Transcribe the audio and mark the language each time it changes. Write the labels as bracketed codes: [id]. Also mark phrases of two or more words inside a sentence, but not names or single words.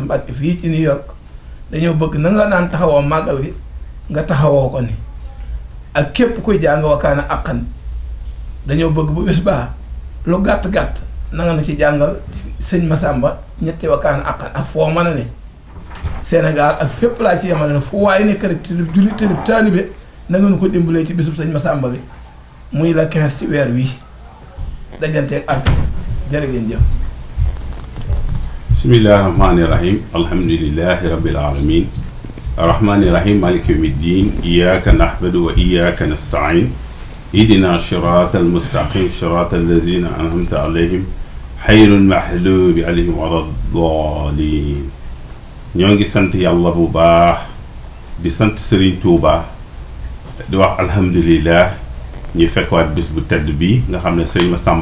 [wo] Mbàkke fii ci New York dañoo bëgg na nga daan taxawoo màggal gi nga taxawoo ko ni ak képp kuy jàng Wakana Haqqan dañoo bëgg bu bés baa lu gàtt-gàtt na nga nu ci jàngal sëñ Massamba ñetti Wakana Haqqan ak foo mën a ne Sénégal ak fépp laa ci yemale ne fu waaye nekk rek te jullit te taalibe na nga nu ko dimbalee ci bésub sëñ Massamba bi muy la 15 ci weer wii dajanteeg art jërë ngeen jëf. [ar] بسم الله الرحمن الرحيم الحمد لله رب العالمين الرحمن الرحيم مالك يوم الدين إياك نعبد وإياك نستعين اهدنا الصراط المستقيم صراط الذين أنعمت عليهم غير المغضوب عليهم ولا الضالين. [wo] ñoo ngi sant yàlla bu baax di sant Serigne Touba di wax alhamdulilah ñu fekkwaat bis bu tedd bi nga xam ne sëñ Massamba